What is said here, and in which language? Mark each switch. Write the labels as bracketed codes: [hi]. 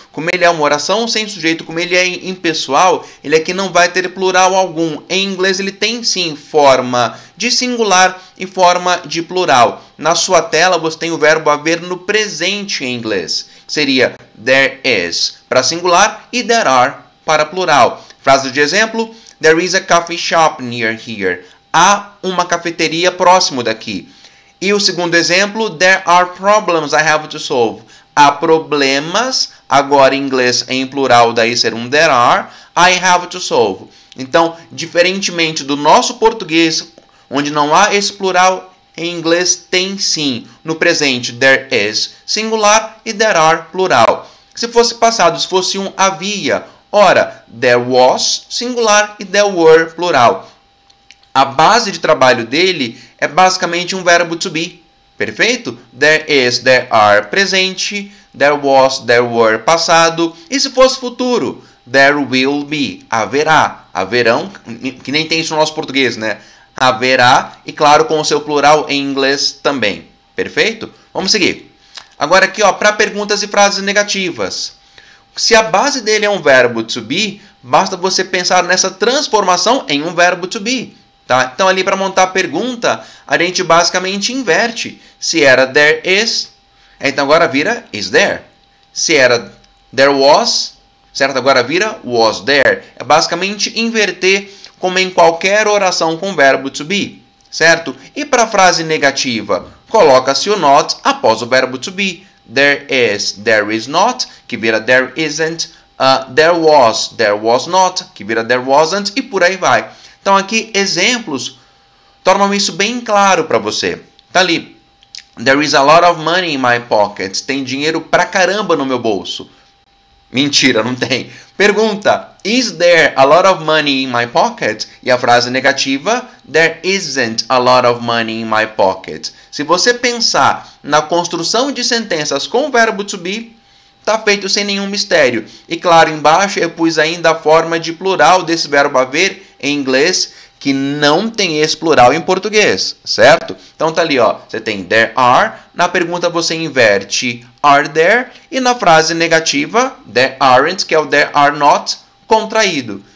[pt] Como ele é uma oração sem sujeito, como ele é impessoal, ele aqui não vai ter plural algum. Em inglês ele tem sim forma de singular e forma de plural. Na sua tela você tem o verbo haver no presente em inglês. Seria there is para singular e there are para plural. Frase de exemplo, [en] there is a coffee shop near here. [pt] Há uma cafeteria próximo daqui. E o segundo exemplo, [en] there are problems I have to solve. [pt] Há problemas, agora em inglês em plural, daí ser um there are, [en] I have to solve. [pt] Então, diferentemente do nosso português, onde não há esse plural, em inglês tem sim. No presente, there is singular e there are plural. Se fosse passado, se fosse um havia, ora, there was singular e there were plural. A base de trabalho dele é basicamente um verbo to be. Perfeito? [en] There is, there are presente, there was, there were passado. [pt] E se fosse futuro? There will be, haverá, haverão, que nem tem isso no nosso português, né? Haverá, e claro, com o seu plural em inglês também. Perfeito? Vamos seguir. Agora aqui, ó, para perguntas e frases negativas. Se a base dele é um verbo to be, basta você pensar nessa transformação em um verbo to be. Tá? Então, ali para montar a pergunta, a gente basicamente inverte. Se era there is, então agora vira is there. Se era there was, certo? Agora vira was there. É basicamente inverter como em qualquer oração com verbo to be, certo? E para a frase negativa, coloca-se o not após o verbo to be. [en] There is not, [pt] que vira [en] there isn't. There was not, [pt] que vira [en] there wasn't, e por aí vai. [pt] Então aqui exemplos tornam isso bem claro para você. Tá ali. [en] There is a lot of money in my pockets. [pt] Tem dinheiro pra caramba no meu bolso. Mentira, não tem. Pergunta, [en] is there a lot of money in my pocket? [pt] E a frase negativa, [en] there isn't a lot of money in my pocket. [pt] Se você pensar na construção de sentenças com o verbo to be, está feito sem nenhum mistério. E claro, embaixo eu pus ainda a forma de plural desse verbo haver em inglês, que não tem esse plural em português, certo? Então tá ali, ó, você tem there are, na pergunta você inverte are there, e na frase negativa, there aren't, que é o there are not, contraído.